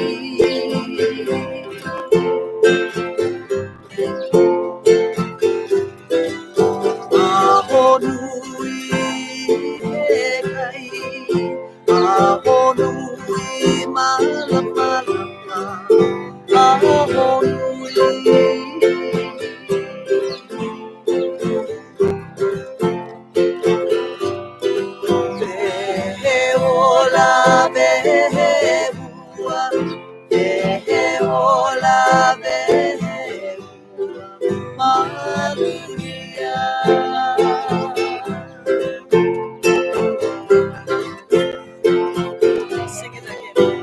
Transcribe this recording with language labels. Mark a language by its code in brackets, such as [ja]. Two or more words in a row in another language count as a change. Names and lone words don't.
[haw] Aho nui he kai, aho nui malama lama, aho nui. Vehe ola vehe bua, vehe ola vehe bua, malunia. [en] Sing it again.